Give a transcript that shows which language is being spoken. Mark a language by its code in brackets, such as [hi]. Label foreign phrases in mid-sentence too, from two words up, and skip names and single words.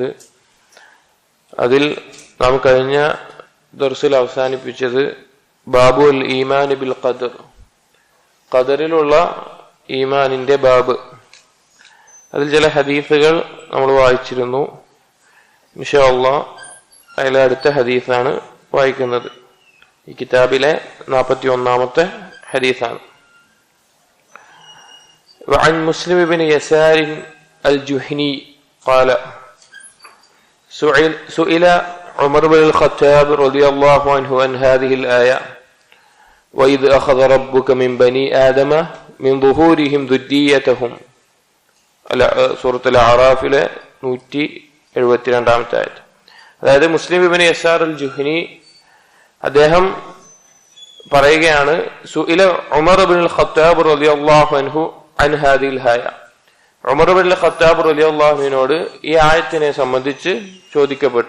[ml] അതിൽ നാം കഴിഞ്ഞ ദർസിൽ അവസാനിപ്പിച്ചത് [ar] باب الإيمان بالقدر, [ml] ഖദറിലുള്ള ഈമാനിന്റെ ബാബ്. അതിൽ ചില ഹദീസുകൾ നമ്മൾ വായിച്ചിരുന്നു. [ar] إن شاء الله [ml] അതിലെ അടുത്ത ഹദീസാണ് വായിക്കുന്നത്. ഈ കിതാബിലെ 41ാമത്തെ ഹദീസാണ്. [ar] وعن مسلم بن يسار الجهني قال سئل عمر بن الخطاب رضي الله عنه عن هذه الآية وإذ أخذ ربك من بني آدم من ظهورهم ذريتهم. [ml] സൂറത്തുൽ അഅറാഫിലെ 172ാമത്തെ ആയത്ത്. അതായത് മുസ്ലിം ഇബ്നു യസാർ അൽ ജുഹ്നി അദ്ദേഹം പറയുകയാണ്, [ar] سئل عمر بن الخطاب رضي الله عنه عن هذه الآية. [ml] ഉമർ ഇബ്നുൽ ഖത്താബ് [ar] رضي الله عنه [ml] ഈ ആയത്തിനെ സംബന്ധിച്ച് ചോദിക്കപ്പെട്ടു.